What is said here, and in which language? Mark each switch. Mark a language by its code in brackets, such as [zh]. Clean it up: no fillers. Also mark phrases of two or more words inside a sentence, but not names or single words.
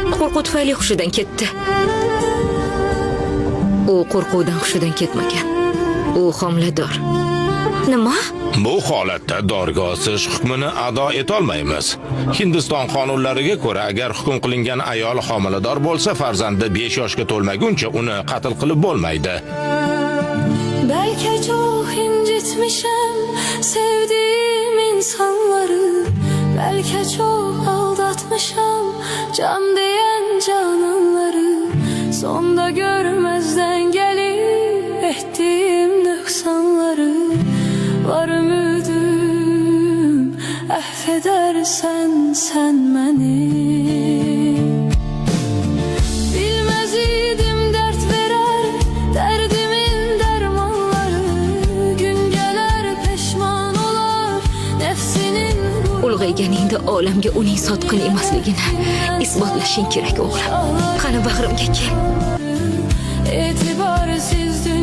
[uz] qo'rquv tufayli hushidan ketdi. U qo'rquvdan hushidan ketmagan. U homilador. Nima? Bu holatda dorga osish hukmini ado etolmaymiz. Hindiston qonunlariga ko'ra, agar hukm qilingan ayol homilador bo'lsa, farzandi 5 yoshga to'lmaguncha uni qatl qilib bo'lmaydi. [tr] Belki çok incitmişim sevdiğim insanları, belki çok aldatmışım can diyen cananları. Sonda görmezden gelip ettiğim noksanları. Var ümidim affedersen sen beni. Bilmez idim dert verer derdimin dermanları. Gün gelir peşman olar nefsinin [uz] Ulg'ayganingda olamga uning sotqin emasligini isbotlashing kerak o'g'lim. Qani bag'rimga kel. etibarsiz